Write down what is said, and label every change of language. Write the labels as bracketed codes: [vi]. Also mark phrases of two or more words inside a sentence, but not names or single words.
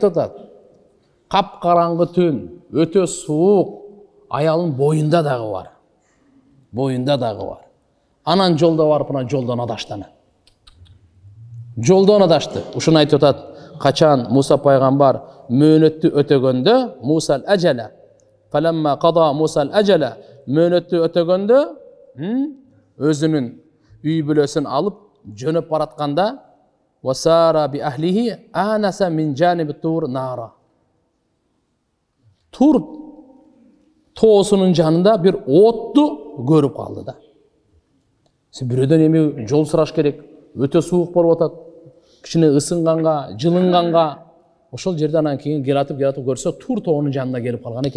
[ky] Капкараңгы түн, өтө суук, аялын боюнда дагы бар. Анан жолдо барып, анан жолдон адашты. Ушуну айтып атат. Качан Муса пайгамбар мөөнөттү өтөгөндө, Муса ал-ажала. [ar] فلما قضى موسى الأجل. [ky] Мөөнөттү өтөгөндө, өзүнүн үй бүлөсүн алып жөнөп баратканда, [ar] وسار بأهله آنس من جانب الطور نارا. [ky] Тур тоосунун жанында бир отту көрүп калды да. Бирөөдөн эми жол сураш керек. Өтө суук болуп атат. Кичине ысынганга, жылынганга, ошол жерден анан кийин келатып көрсө, Тур тоонун жанына келип калган экен.